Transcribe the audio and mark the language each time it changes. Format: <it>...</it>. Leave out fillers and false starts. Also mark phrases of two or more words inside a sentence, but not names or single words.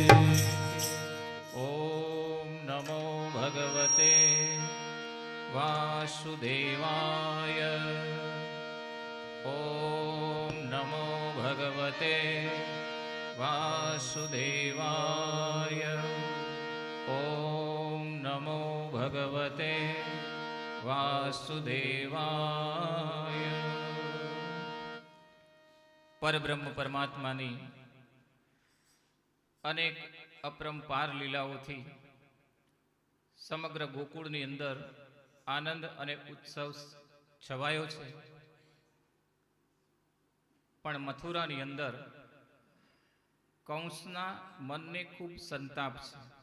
<sa>ॐ नमो भगवते वासुदेवाय ॐ नमो भगवते वासुदेवाय ॐ नमो भगवते वासुदेवाय</sa> <gu>પરબ્રહ્મ પરમાત્માની અનેક અપરંપાર લીલાઓથી સમગ્ર ગોકુળની અંદર આનંદ અને ઉત્સવ છવાયો છે, પણ મથુરાની અંદર કંસના મનને ખૂબ સંતાપ છે.</gu>